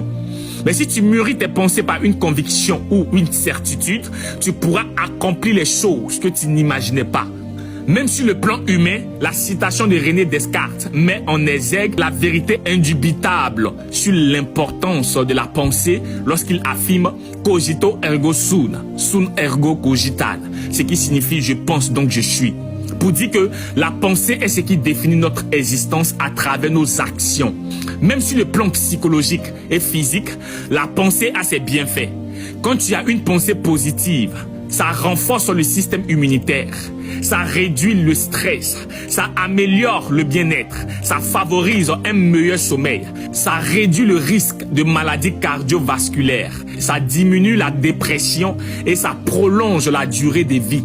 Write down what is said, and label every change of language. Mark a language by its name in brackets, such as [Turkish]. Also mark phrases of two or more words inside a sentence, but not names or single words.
[French] Mais si tu mûris tes pensées par une conviction ou une certitude, tu pourras accomplir les choses que tu n'imaginais pas. Même sur le plan humain, la citation de René Descartes met en exergue la vérité indubitable sur l'importance de la pensée lorsqu'il affirme « [Latin] cogito ergo sum, sum ergo cogitat », [French] ce qui signifie « je pense donc je suis ». Pour dire que la pensée est ce qui définit notre existence à travers nos actions. Même sur le plan psychologique et physique, la pensée a ses bienfaits. Quand tu as une pensée positive, ça renforce le système immunitaire, ça réduit le stress, ça améliore le bien-être, ça favorise un meilleur sommeil, ça réduit le risque de maladies cardiovasculaires, ça diminue la dépression et ça prolonge la durée de vie.